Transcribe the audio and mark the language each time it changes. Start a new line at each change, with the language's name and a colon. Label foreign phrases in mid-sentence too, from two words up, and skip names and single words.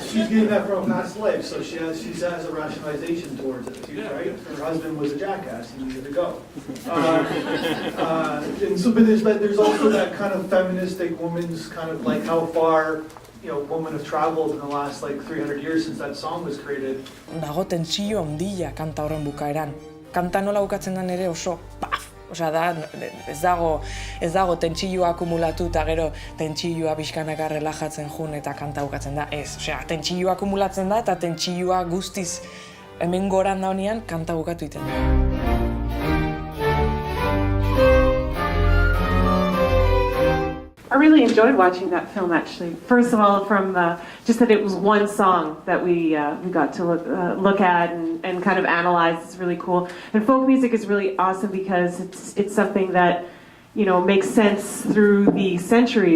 English: She's getting that from a past life, so she has a rationalization towards it too, right? Her husband was a jackass, he needed to go. And so, but there's also that kind of feministic woman's kind of like how far, you know, women have traveled in the last like 300 years since that song was created.
Basque: Dago tentsio handia kanta horren bukaeran. Kanta nola bukatzen den ere oso paf! Osea da, ez dago tentsioa akumulatu eta gero tentsioa pixkanaka relajatzen jun eta kanta bukatzen da. Ez, osea, tentsioa akumulatzen da eta tentsioa guztiz hemen goran da honean kanta bukatu iten da.
English: I really enjoyed watching that film, actually. First of all, from just that it was one song that we got to look at and kind of analyze. It's really cool. And folk music is really awesome because it's something that, you know, makes sense through the centuries.